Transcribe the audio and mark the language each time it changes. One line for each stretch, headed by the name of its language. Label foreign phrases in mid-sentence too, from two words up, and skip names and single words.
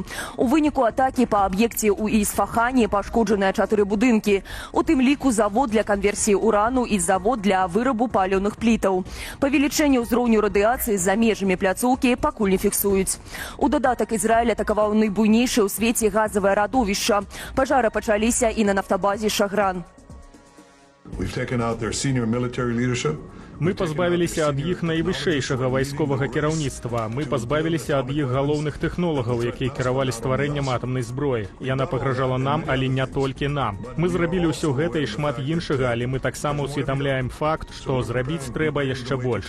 Belarusian: У выніку атакі па аб'екце ў Ісфахане пашкоджаныя 4 будынкі, у тым ліку завод для канверсіі урану і завод для вырабу палёных плітаў. Павелічэнне ўзроўню радыяцыі за межамі пляцоўкі пакуль не фіксуюць. У дадатак Ізраіль атакаваў найбуйнейшае ў свеце газавае радовішча. Пажары пачаліся і на нафтабазе Шагран.
English: We've taken out their senior military leadership.
Belarusian: Мы пазбавіліся ад іх найвышэйшага вайсковага кіраўніцтва. Мы пазбавіліся ад іх галоўных тэхнолагаў, якія кіравалі стварэннем атамнай зброі. Яна пагражала нам, але не толькі нам. Мы зрабілі ўсё гэта і шмат іншага, але мы таксама ўсведамляем факт, што зрабіць трэба яшчэ больш.